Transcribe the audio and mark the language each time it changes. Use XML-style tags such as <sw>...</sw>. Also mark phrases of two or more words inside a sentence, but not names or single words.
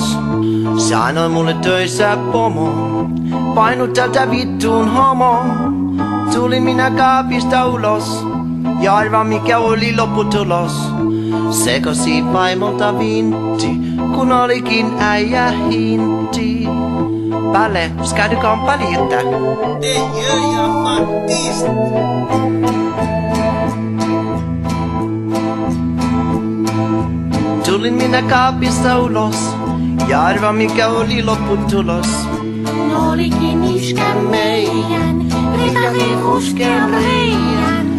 <fi>Sanoi mulle töissä pomo, painu tältä vittuun homo. Tulin minä kaapista ulos, ja arva mikä oli lopputulos. Sekosi vaimolta vintti, kun olikin äijä hinti.</fi> <sv>Palle, ska du komma lite? Det gör jag faktiskt.</sv> <fi>Tulin minä kaapista ulos, ja arva mikä oli lopputulos. No olikin iskä meidän, rikahevusken reijän.</fi>